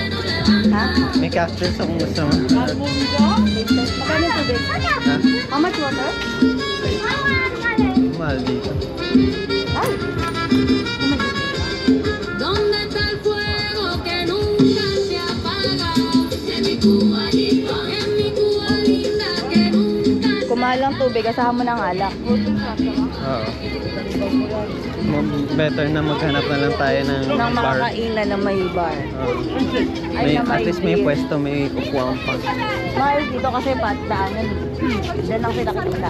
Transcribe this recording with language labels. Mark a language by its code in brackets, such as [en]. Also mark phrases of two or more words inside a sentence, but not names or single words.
[tl] Ha? May cocktails akong gusto mo. Magkano yung tubig? Ha? [en] How much water? [tl] Mahal dito. Ay! [es] ¿Dónde está el fuego que nunca se apaga? En mi Cuba linda que nunca se [tl] Kumahal ang tubig, asahan mo ng alak. Oo. Better na maghanap na lang tayo ng Ng mga bar. kainan na may bar. Oo. Ay, May, na [en] at least [tl] may beer. pwesto, may kukuhaan pa. Mahal dito kasi patdaanan. Diyan lang sila kita.